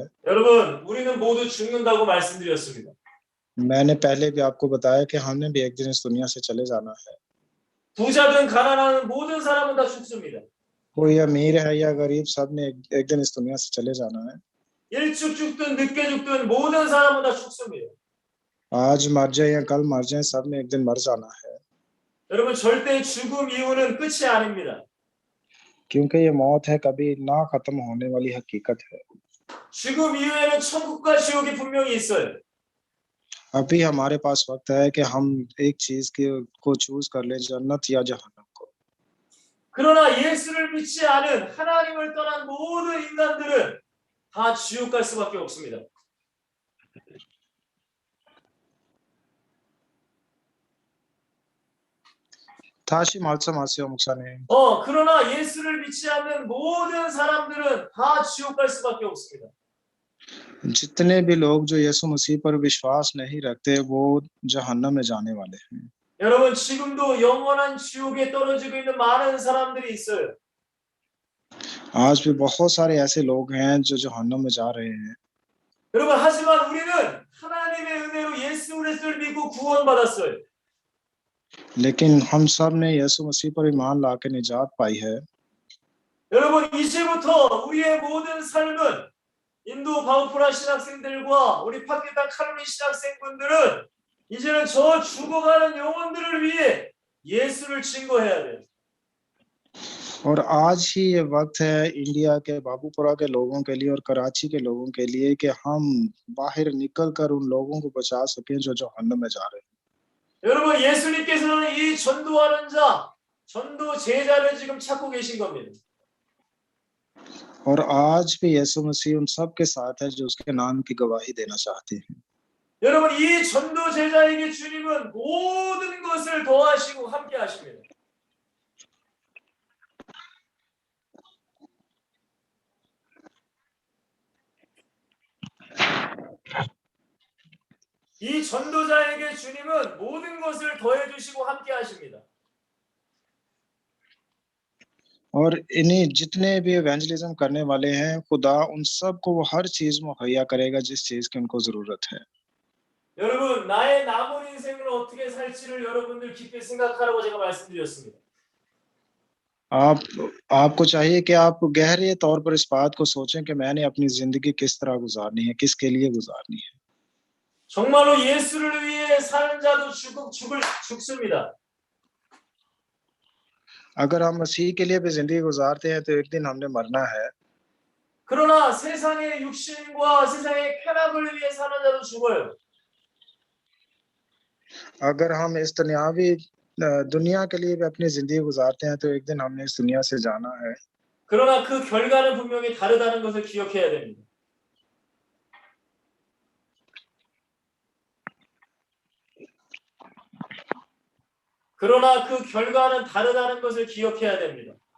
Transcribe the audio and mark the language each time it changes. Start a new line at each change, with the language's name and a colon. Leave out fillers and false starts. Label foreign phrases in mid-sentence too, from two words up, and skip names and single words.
Korean: 여러분, 우리는 모두 죽는다고 말씀드렸습니다.
Urdu: میں نے پہلے بھی آپ کو بتایا کہ ہم نے بھی ایک دن اس دنیا سے چلے جانا ہے.
Korean: 부자든 가난한 모든 사람은 다 죽습니다.
Urdu: کوئی امیر ہے یا غریب، سب نے ایک دن اس دنیا سے چلے جانا ہے.
Korean: 일찍 죽든 늦게 죽든 모든 사람은 다 죽습니다.
Urdu: آج مر جائے یا کل مر جائے، سب نے ایک دن مر جانا ہے.
Korean: 여러분, 절대 죽음 이후는 끝이 아닙니다.
Urdu: کیونکہ یہ موت ہے کبھی نہ ختم ہونے والی حقیقت ہے.
Korean: 죽음 이후에는 천국과 지옥이 분명히 있어요.
Urdu: ابھی ہمارے پاس وقت ہے کہ ہم ایک چیز کو چوز کر لیں، جنت یا جہنم کو.
Korean: 그러나 예수를 믿지 않은 하나님을 떠난 모든 인간들은 다 지옥 갈 수밖에 없습니다. 다시 말씀하세요, 목사님. 그러나 예수를 믿지 않는 모든 사람들은 다 지옥 갈 수밖에 없습니다.
Urdu: جتنے بھی لوگ جو یسوع مسیح پر وشواس نہیں رکھتے وہ جہنم میں جانے والے ہیں.
Korean: 여러분, 지금도 영원한 지옥에 떨어지고 있는 많은 사람들이 있어요.
Urdu: آج بھی بہت سارے ایسے لوگ ہیں جو جہنم میں جا رہے ہیں.
Korean: 여러분, 하지만 우리는 하나님의 은혜로 예수 그리스도를 믿고 구원받았어요.
Urdu: لیکن ہم سب نے یسوع مسیح پر ایمان لا کر نجات پائی ہے.
Korean: 여러분, 이제부터 우리의 모든 삶은 인도 바우프라 신학생들과 우리 파키스탄 칼로니 신학생분들은 이제는 저 죽어가는 영혼들을 위해 예수를 증거해야 돼요.
Urdu: اور آج ہی یہ وقت ہے انڈیا کے بابوپورہ کے لوگوں کے لیے اور کراچی کے لوگوں کے لیے کہ ہم باہر نکل کر ان لوگوں کو بچا سکیں جو جہنم میں جا رہے ہیں.
Korean: 여러분, 예수님께서는 이 전도하는 자, 전도 제자를 지금 찾고 계신 겁니다.
Urdu: اور آج بھی یسوع مسیح ان سب کے ساتھ ہے جو اس کے نام کی گواہی دینا چاہتے ہیں.
Korean: 여러분, 이 전도 제자에게 주님은 모든 것을 더하시고 함께 하십니다. 이 전도자에게 주님은 모든 것을 더해 주시고 함께 하십니다.
Urdu: اور انہی جتنے بھی ایونجلزم کرنے والے ہیں، خدا ان سب کو وہ ہر چیز مہیا کرے گا جس چیز کی ان کو ضرورت ہے.
Korean: 여러분, 나의 남은 인생을 어떻게 살지를 여러분들 깊이 생각하라고 제가 말씀드렸습니다.
Urdu: آپ کو چاہیے کہ آپ گہرے طور پر اس بات کو سوچیں کہ میں نے اپنی زندگی کس طرح گزارنی ہے، کس کے لیے گزارنی ہے.
Korean: 정말로 예수를 위해 사는 자도 죽습니다.
Urdu: اگر ہم مسیح کے لیے بھی زندگی گزارتے ہیں تو ایک دن ہم نے مرنا ہے.
Korean: 그러나 세상의 육신과 세상의 쾌락을 위해 사는 자도 죽어요.
Urdu: اگر ہم اس دنیا کے لیے بھی اپنی زندگی گزارتے ہیں تو ایک دن ہم نے اس دنیا سے جانا ہے.
Korean: 그러나 그 결과는 분명히 다르다는 것을 기억해야 됩니다. 그러나 그 결과는 다르다는 것을 기억해야 됩니다.